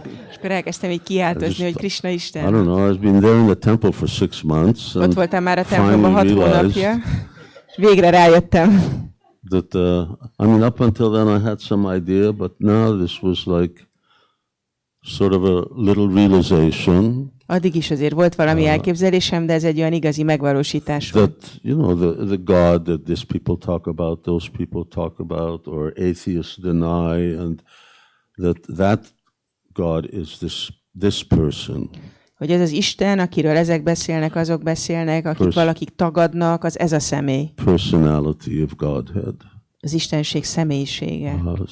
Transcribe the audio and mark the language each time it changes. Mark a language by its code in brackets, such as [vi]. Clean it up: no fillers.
[hu] És akkor elkezdtem így kiáltozni, hogy Krishna Isten. [en] I don't know, I've been there in the temple for 6 months. [hu] Ott voltam már a templomban 6 hónapja. Végre rájöttem. [en] That I mean, up until then I had some idea, but now this was like sort of a little realization. [hu] Addig is azért volt valami elképzelésem, de ez egy olyan igazi megvalósítás volt. [en] That, you know, the God that these people talk about, those people talk about, or atheists deny, and that God is this person. [hu] Hogy ez az Isten, akiről ezek beszélnek, azok beszélnek, akik valakik tagadnak, az ez a személy. [en] Personality of Godhead. [hu] Az Istenség személyisége.